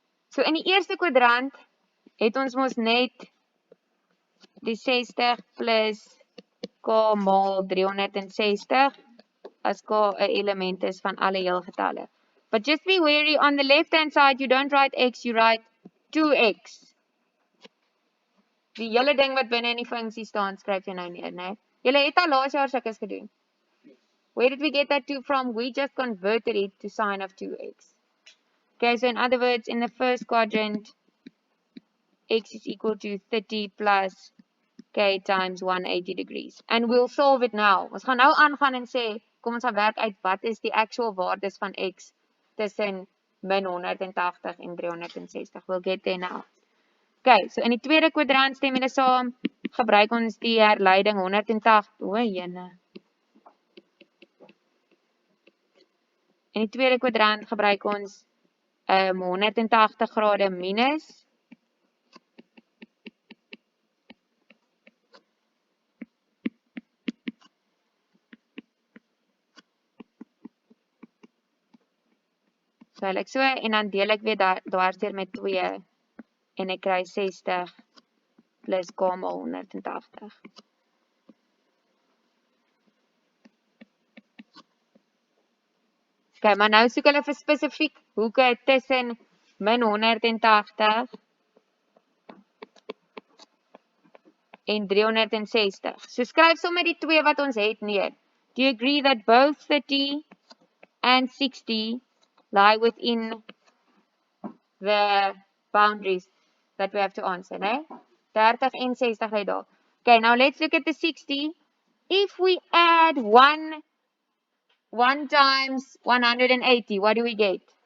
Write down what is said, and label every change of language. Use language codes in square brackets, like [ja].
[af] So in die eerste kwadrant het ons mos net die 60 plus k maal 360 as k 'n element is van alle heel getalle. [en] But just be wary, on the left hand side you don't write x, you write 2x. [af] Die hele ding wat binne in die funksie staan, skryf jy nou neer, né? Julle het al laas jaar sulke gedoen. [en] Where did we get that 2 from? We just converted it to sine of 2x. Okay, so in other words, in the first quadrant, x is equal to 30 plus k times 180 degrees. And we'll solve it now. [af] Ons gaan nou aangaan en sê, kom ons gaan werk uit wat is die actual waardes van x tussen min 180 en 360. [en] We'll get there now. [af] Okay, so in die tweede kwadrant stem julle saam, gebruik ons die herleiding 180. O, jene. In die tweede kwadrant gebruik ons 180 grade minus so ek so en dan deel ek weer dwarsteer met 2 en ek kry 60 plus k maal 180. Okay, maar nou soek hulle vir spesifiek hoeke tussen min 180 en 360. So skryf sommer die twee wat ons het neer. [en] Do you agree that both 30 and 60 lie within the boundaries that we have to answer, né? [af] 30 en 60 lê daar. [en] Okay, now let's look at the 60. If we add 1 times 180, what do we get?